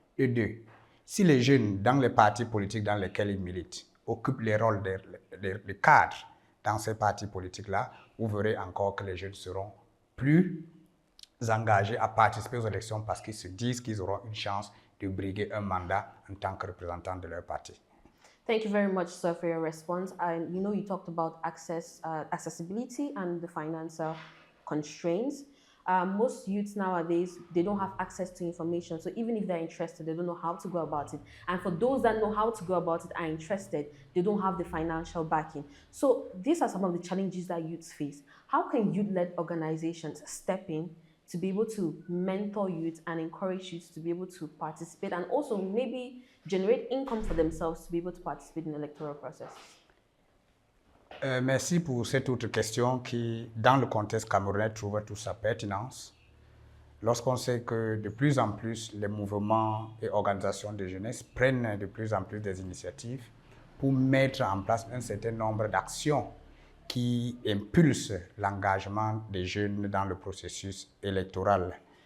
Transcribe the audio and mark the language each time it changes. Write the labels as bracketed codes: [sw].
[fr] Et deux, si les jeunes dans les partis politiques dans lesquels ils militent occupent les rôles de cadres dans ces partis politiques-là, vous verrez encore que les jeunes seront plus engagés à participer aux élections parce qu'ils se disent qu'ils auront une chance de briguer un mandat en tant que représentants de leur parti. [en] Thank you very much, sir, for your response. And you talked about accessibility and the financial constraints. Most youths nowadays, they don't have access to information. So even if they're interested, they don't know how to go about it. And for those that know how to go about it, are interested, they don't have the financial backing. So these are some of the challenges that youths face. How can youth-led organizations step in to be able to mentor youth and encourage youth to be able to participate and also maybe generate income for themselves to be able to participate in the electoral process? [fr] Merci pour cette autre question qui, dans le contexte camerounais, trouve toute sa pertinence. Lorsqu'on sait que de plus en plus, les mouvements et organisations de jeunesse prennent de plus en plus des initiatives pour mettre en place un certain nombre d'actions qui impulsent l'engagement des jeunes dans le processus électoral.